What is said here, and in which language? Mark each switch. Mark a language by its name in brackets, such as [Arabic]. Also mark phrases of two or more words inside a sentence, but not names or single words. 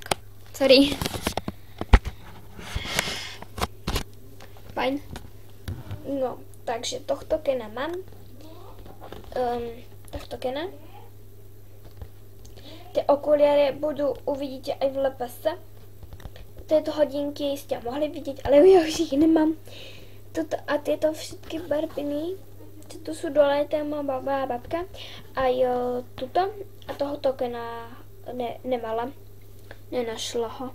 [Slovak] Sorry. Fajn. No, takže tohto Kena mám. Tohto Kena. Ty okuliare uvidíte aj v LPS. [Czech] Této hodinky jste mohli vidět, ale já už jich nemám. A tyto všetky barviny, to jsou dole, to je má baba a babka. A jo, tuto a tohoto Kena nemala. Nenašla ho.